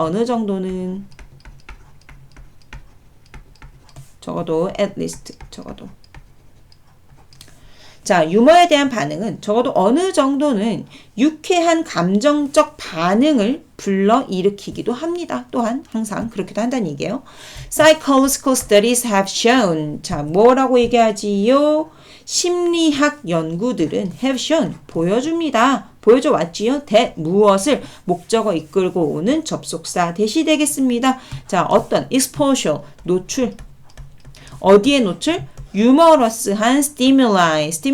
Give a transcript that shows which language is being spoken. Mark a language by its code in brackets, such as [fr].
[ko] 어느 정도는 적어도 [en] at least [ko] 적어도. 자, 유머에 대한 반응은 적어도 어느 정도는 유쾌한 감정적 반응을 불러일으키기도 합니다. 또한 항상 그렇기도 한다는 얘기예요. [en] Psychological studies have shown. [ko] 자, 뭐라고 얘기하지요? 심리학 연구들은 [en] have shown. [ko] 보여줍니다. 보여줘 왔지요? that 무엇을 목적어 이끌고 오는 접속사 대시 되겠습니다. 자, 어떤 exposure 노출. 어디에 노출? 유머러스한 stimuli.